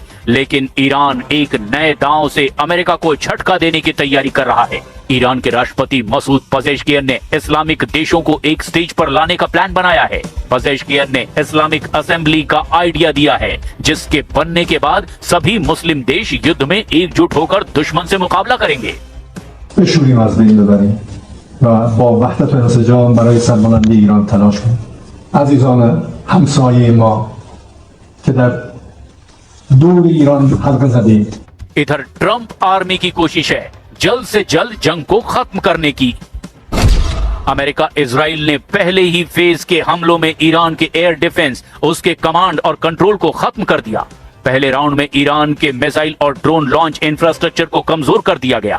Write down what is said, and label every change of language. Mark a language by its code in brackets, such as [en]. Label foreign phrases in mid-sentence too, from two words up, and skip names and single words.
[hi] लेकिन ईरान एक नए दांव से अमेरिका को झटका देने की तैयारी कर रहा है। ईरान के राष्ट्रपति मसूद पजेश्कियन ने इस्लामिक देशों को एक स्टेज पर लाने का प्लान बनाया है। पजेश्कियन ने [en] Islamic assembly [hi] का आइडिया दिया है, जिसके बनने के बाद सभी मुस्लिम देश युद्ध में एकजुट होकर दुश्मन से मुकाबला करेंगे। [fa] بشوریم از بین ببریم و با وحدت و انسجام برای سربلندی ایران تلاش کنیم. عزیزان همسایه ما که در دور ایران حلقه زدید. [hi] इधर ट्रंप आर्मी की कोशिश है जल्द से जल्द जंग को खत्म करने की। अमेरिका इजराइल ने पहले ही फेज के हमलों में ईरान के [en] air defence, [hi] उसके कमांड और कंट्रोल को खत्म कर दिया। पहले राउंड में ईरान के मिसाइल और [en] drone launch infrastructure [hi] को कमजोर कर दिया गया।